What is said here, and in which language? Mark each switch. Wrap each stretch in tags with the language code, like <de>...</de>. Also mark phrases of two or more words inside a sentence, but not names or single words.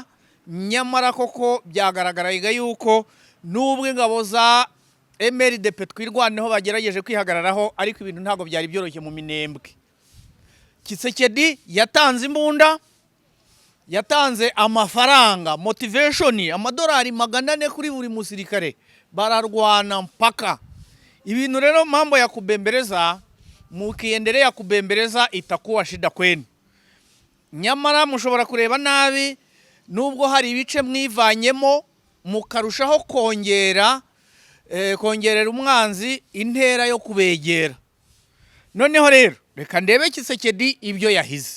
<rw>Nyamara koko byagaragaraga yuko nubwo ingabo za MRDP twirwaneho bagerageje kwihagararaho, ariko ibintu ntabwo byari byoroshye mu Minembwe. Tshisekedi yatanze imbunda, yatanze amafaranga, motivation, amadolari 400 kuri buri musirikare, bararwana mpaka. Ibintu rero</rw> <sw>mambo ya kubembeleza, mukiendelea kubembeleza itakuwa shida kwenu.</sw> <rw>Nyamara mushobora kureba nabi, nubwo hari ibice mwivanyemo mukarushaho kongerera umwanzi intera yo kubegera. Noneho rero reka ndebe Tshisekedi ibyo yahize.</rw>